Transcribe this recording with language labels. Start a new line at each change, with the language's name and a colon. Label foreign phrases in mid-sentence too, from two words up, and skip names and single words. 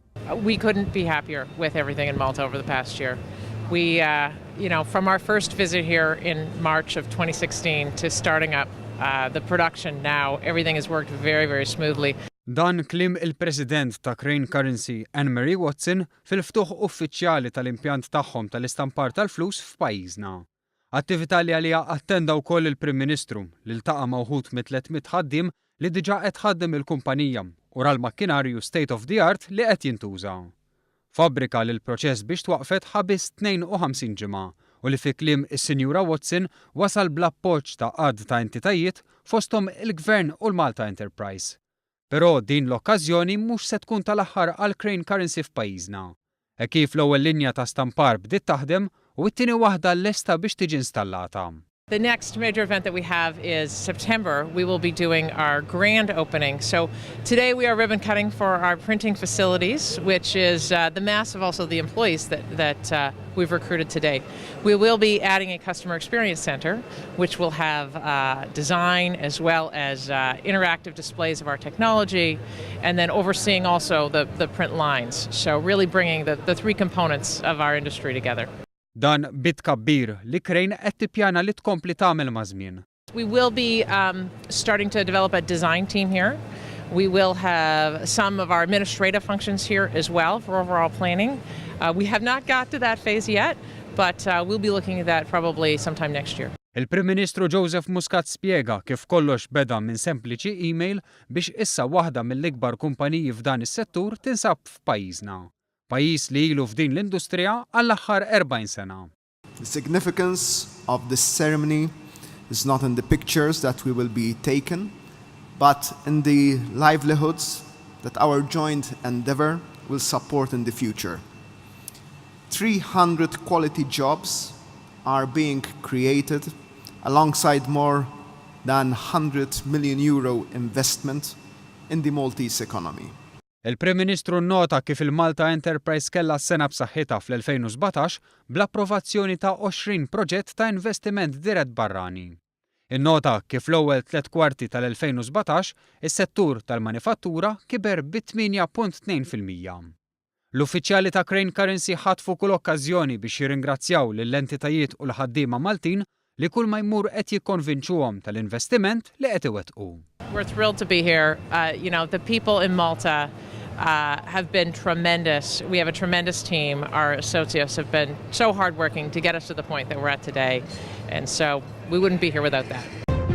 English: We couldn't be happier with everything in Malta over the past year. We, from our first visit here in March of 2016 to starting up the production now, everything has worked very, very smoothly.
Maltese: Dan klim il-President ta' Crane Carrency, Anne-Marie Watson, fil-ftuħ uffiċjali tal-impjant tagħhom tal-istampar tal-flus f'pajjiżna. Attività li għalija attenda wkoll il-Prim Ministru li ltaqa' ma' wħud mit-300 ħaddiem li diġà qed tħaddem il-kumpanija u l-makkinarju
English: state of the art
Maltese: li qed jintuża. Fabbrika li l-proċess biex twaqfet ħabis 52 ġimgħa u li fi kliem is-Sinjura Watson wasal bl-appoġġ ta' għadd ta' entitajiet fosthom il-Gvern u l-Malta Enterprise. Però din l-okkażjoni mhux se tkun tal-aħħar għal Crane Carrency f'pajjiżna. Kif l-ewwel linja ta' stampar bdiet taħdem u t-tieni waħda lesta biex tiġi installata.
English: The next major event that we have is September. We will be doing our grand opening. So today we are ribbon cutting for our printing facilities, which is the mass of also the employees that we've recruited today. We will be adding a customer experience center, which will have design as well as interactive displays of our technology, and then overseeing also the print lines. So really bringing the three components of our industry together.
Maltese: Dan bit kabbir li Crane qed tippjana li tkompli tagħmel ma' żmien.
English: We will be starting to develop a design team here. We will have some of our administrative functions here as well for overall planning. We have not got to that phase yet, but we'll be looking at that probably sometime next year.
Maltese: Il-Prim Ministru Joseph Muscat spjega kif kollox beda minn sempliċi email biex issa waħda mill-ikbar kumpaniji f'dan is-settur tinsab f'pajjiżna. Pajjiż li ilu f'din l-industrija għall-aħħar 40 sena.
English: The significance of this ceremony is not in the pictures that we will be taken, but in the livelihoods that our joint endeavor will support in the future. 300 quality jobs are being created alongside more than €100 million investment in the Maltese economy.
Maltese: Il-Prim Ministru nnota kif il-Malta Enterprise kellha s-sena b'saħħitha fl-2017 bl-approvazzjoni ta' 20 proġett ta' investiment dirett barrani. Innota kif l-ewwel 3 kwarti tal-2017 is-settur tal-manifattura kiber bi 8.2%. L-uffiċjali ta' Crane Carrency ħatfu kull okkażjoni biex jirringrazzjaw lill-entitajiet u l-ħaddiema Maltin li kull ma jmur qed jikkonvinċuhom tal-investiment li qed iwettqu.
English: We're thrilled to be here. The people in Malta have been tremendous. We have a tremendous team. Our associates have been so hardworking to get us to the point that we're at today. And so we wouldn't be here without that.